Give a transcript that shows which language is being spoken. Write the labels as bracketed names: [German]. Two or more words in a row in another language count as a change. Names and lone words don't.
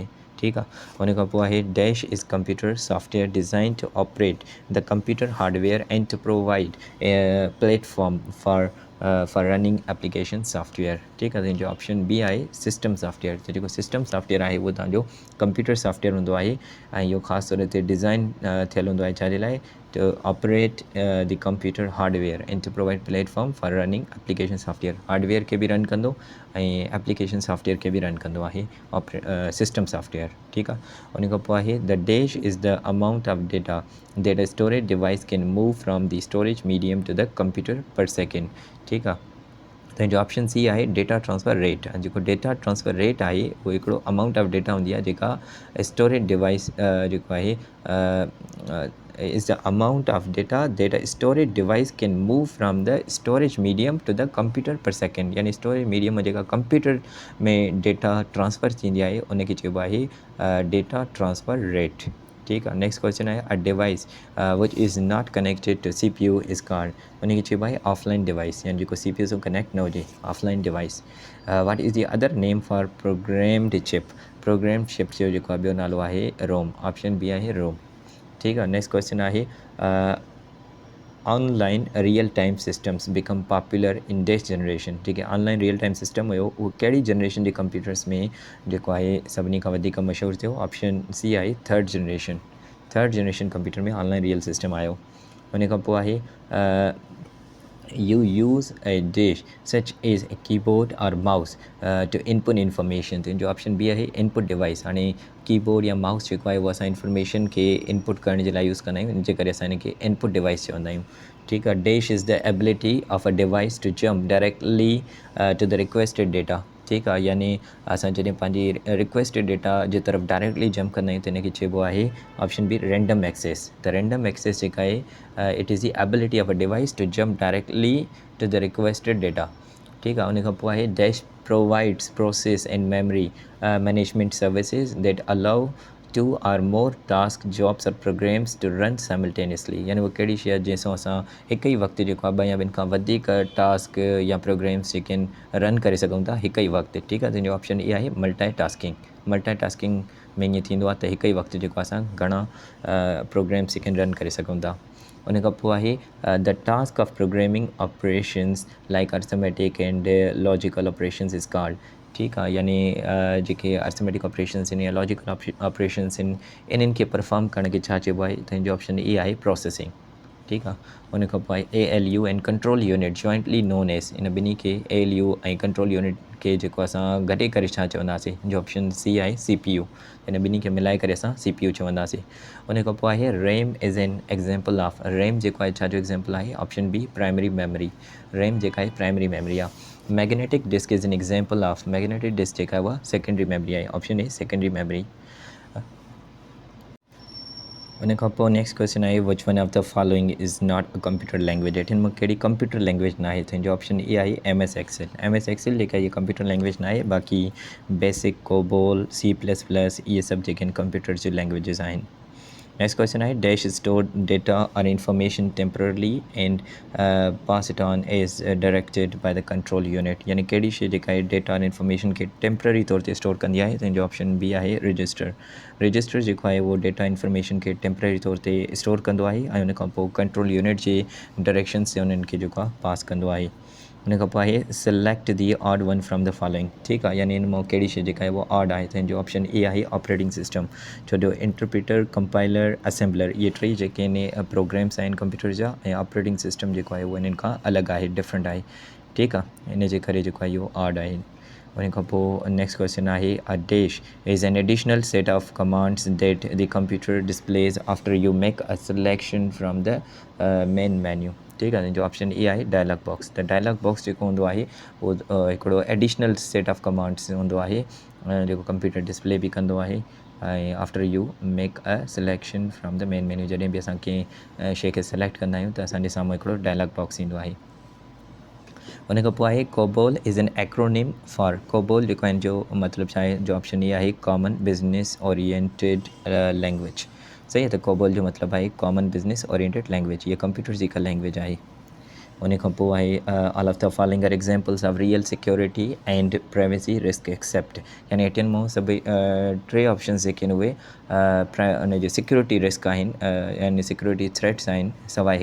[Sindhi] ठीकु आहे, उन खां पोइ आहे [English] dash is computer software design to operate the computer hardware and to provide platform for for running application software. [Sindhi] ठीकु आहे, तुंहिंजो [English] option B [Sindhi] आहे [English] system software. [Sindhi] त जेको [English] system software [Sindhi] आहे उहो तव्हांजो [English] computer software [Sindhi] हूंदो आहे ऐं इहो ख़ासि तौर ते डिज़ाइन थियलु हूंदो आहे छाजे लाइ, [English] to operate the computer hardware and to provide platform for running application software। [Sindhi] हार्डवेयर खे बि रन कंदो ऐं [English] application software [Sindhi] खे बि रन कंदो आहे [English] system software. [Sindhi] ठीकु आहे, उन खां पोइ आहे [English] the dash is the amount of data that a storage device can move from the storage medium to the computer per second. [Sindhi] ठीकु आहे, तुंहिंजो [English] option C आहे data transfer rate. जेको data transfer rate [Sindhi] आहे उहो हिकिड़ो [English] amount of data [Sindhi] हूंदी आहे जेका [English] storage device [Sindhi] जेको आहे [English] is the amount of data that a storage device can move from the storage medium to the computer per second. [Sindhi] यानी [English] storage medium [Sindhi] में जेका कंप्यूटर में [English] data transfer [Sindhi] थींदी आहे उनखे चइबो आहे [English] data transfer rate. [Sindhi] ठीकु आहे, [English] next question आहे a device which is not connected to CPU is called. [Sindhi] उनखे चइबो आहे [English] offline device, [Sindhi] यानी जेको CPU सां कनेक्ट न हुजे, [English] offline device. what is the other name for programmed chip. programmed chip [Sindhi] जो जेको आहे ॿियो नालो आहे रोम। [English] option B [Sindhi] आहे रोम। ठीकु आहे, [English] next question आहे online real time systems become popular in this generation. [Hindi] ठीक है, [English] online real time system [Sindhi] हुयो उहो कहिड़ी जनरेशन जे कंप्यूटर्स में जेको आहे सभिनी खां वधीक मशहूरु थियो। [English] option C आहे third generation. third generation computer में online real system आयो। [Sindhi] उन खां पोइ आहे [English] you use a dish such as a keyboard or mouse to input information। [Sindhi] तो जो [English] option B आहे input device. [Sindhi] हाणे कीबोर्ड या माउस जेको आहे उहो असां इंफॉर्मेशन खे इनपुट करण जे लाइ यूज़ कंदा आहियूं, इन जे करे असां हिनखे [English] input device [Sindhi] चवंदा आहियूं। ठीकु आहे, [English] dash is the ability of a device to jump directly to the requested data. [Sindhi] ठीकु आहे, यानी असां जॾहिं पंहिंजी [English] requested data [Sindhi] जे तरफ़ [English] directly jump [Sindhi] कंदा आहियूं त हिनखे चइबो आहे [English] option B random access. त random access [Sindhi] जेका आहे [English] it is the ability of a device to jump directly to the requested data. [Sindhi] ठीकु आहे, उन खां पोइ आहे [English] dash provides process and memory management services that allow 2 or more task jobs और programs to run simultaneously। [Sindhi] यानी उहा कहिड़ी शइ आहे जंहिंसां असां हिकु ई वक़्तु जेको आहे 2 या ॿिनि खां वधीक टास्क या प्रोग्राम्स जेके आहिनि रन करे सघूं था हिकु ई वक़्तु। ठीकु आहे, तुंहिंजो ऑप्शन इहा आहे [English] multi tasking. multi tasking [Sindhi] में ईअं थींदो आहे त हिकु ई वक़्तु जेको असां घणा प्रोग्राम्स जेके रन करे सघूं था। उन खां पोइ आहे [English] the task of programming operations like arithmetic and logical operations is called. [Sindhi] ठीकु आहे, यानी जेके [English] arithmetic operations [Sindhi] आहिनि या [English] logical operations [Sindhi] आहिनि इन्हनि खे परफॉर्म करण खे छा चइबो आहे, त हिनजो [English] option E [Sindhi] आहे प्रोसेसिंग। [English] ठीकु आहे, [Sindhi] उन खां पोइ [English] ALU and control unit jointly known as. [Sindhi] इन ॿिन्ही खे ALU ऐं [English] control unit [Sindhi] खे जेको असां गॾे करे छा चवंदासीं, जो [English] option C [Sindhi] आहे CPU। इन ॿिन्ही खे मिलाए करे असां CPU चवंदासीं। उन खां पोइ आहे [English] RAM is an example of. [Sindhi] रैम जेको आहे छा जो एग्ज़ाम्पल आहे, [English] option B primary memory. [Sindhi] रैम जेका आहे [English] primary memory [Sindhi] आहे। [English] magnetic disk is an example of. magnetic disk [Sindhi] जेका आहे उहा [English] secondary memory आहे। option A secondary memory. [Sindhi] उन खां पोइ [English] next question आहे which one of the following is not a computer language. [Sindhi] हिन में कहिड़ी [English] computer language [Sindhi] न आहे, तुंहिंजो [English] option A [Sindhi] आहे MS एक्सेल। MS एक्सेल जेका इहा [English] computer language [Sindhi] न आहे, बाक़ी बेसिक कोबोल C++ इहे सभु जेके आहिनि कंप्यूटर जी लैंग्वेजिस आहिनि। [English] next question आहे dash store data और information temporarily and pass it on as directed by the control unit। [Sindhi] यानी कहिड़ी शइ जेका आहे डेटा और इंफॉर्मेशन खे टेम्पररी तौर ते स्टोर कंदी आहे, तुंहिंजो [English] option B [Sindhi] आहे रजिस्टर। रजिस्टर जेको आहे उहो [English] data information [Sindhi] खे टेम्पररी तौर ते स्टोर कंदो आहे ऐं उन खां पोइ [English] control unit [Sindhi] जे डायरेक्शन से उन्हनि खे जेको आहे पास कंदो आहे। उन खां पोइ आहे [English] select the odd one from the following. [Sindhi] ठीकु आहे, यानी इन मां कहिड़ी शइ जेका आहे उहा ऑड आहे, तुंहिंजो [English] option A [Sindhi] आहे [English] operating system. [Sindhi] छो जो [English] interpreter compiler assembler [Sindhi] इहे टे जेके आहिनि प्रोग्राम्स आहिनि कंप्यूटर जा, ऐं [English] operating system [Sindhi] जेको आहे उहो इन्हनि खां अलॻि आहे, डिफरेंट आहे। ठीकु आहे, इन जे करे जेको आहे इहो ऑड आहे। उन खां पोइ [English] next question आहे a dash is an additional set of commands that the computer displays after you make a selection from the main menu. [Sindhi] ठीकु आहे, जो [English] option A [Sindhi] आहे [English] dialog box. त dialog box [Sindhi] जेको हूंदो आहे उहो हिकिड़ो [English] additional set of commands [Sindhi] हूंदो आहे जेको [English] computer display [Sindhi] बि कंदो आहे ऐं [English] after you make a selection from the main menu. [Sindhi] जॾहिं बि असां कंहिं शइ खे सिलेक्ट कंदा आहियूं त असांजे साम्हूं हिकिड़ो [English] dialog box [Sindhi] ईंदो आहे। उन खां पोइ आहे [English] COBOL is an acronym for. [Sindhi] कोबोल जेको आहे जो मतिलबु छा आहे, [English] जो option E आहे common business oriented language. [Sindhi] सही आहे, त कोबोल जो मतिलबु आहे [English] common business oriented language. [Sindhi] इहा कंप्यूटर जी हिकु लैंग्वेज आहे। उन खां पोइ आहे [English] all of the following are examples of real security and privacy risk except. [Sindhi] यानी एटिन मां सभई टे ऑप्शंस जेके आहिनि उहे उन जी [English] security risk [Sindhi] आहिनि, यानी [English] security threats [Sindhi] आहिनि सवाइ हिकु शइ जे।